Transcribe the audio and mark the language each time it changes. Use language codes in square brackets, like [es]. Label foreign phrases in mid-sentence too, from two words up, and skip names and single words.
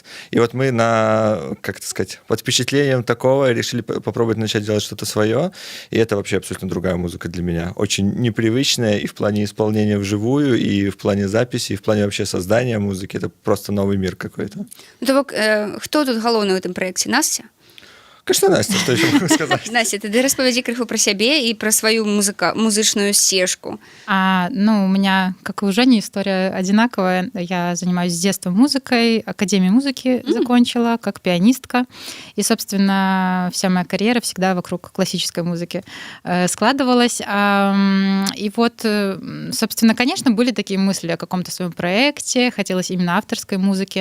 [ru] И вот мы под впечатлением такого решили попробовать начать делать что-то свое. И это вообще абсолютно другая музыка для меня. Очень непривычная и в плане исполнения вживую, и в плане записи, и в плане вообще создания музыки. Это просто новый мир какой-то. [be] Кто тут галоўны ў гэтым праекце? Настя? [ru] Конечно, Настя, что еще могу сказать? [be] Настя, тады распавядзі крыху пра сябе і пра сваю музычную стежку. [ru] У меня, как и у Жени, история одинаковая. Я занимаюсь с детства музыкой, Академию музыки закончила как пианистка. И, собственно, вся моя карьера всегда вокруг классической музыки складывалась. И вот, собственно, конечно, были такие мысли о каком-то своем проекте, хотелось именно авторской музыки.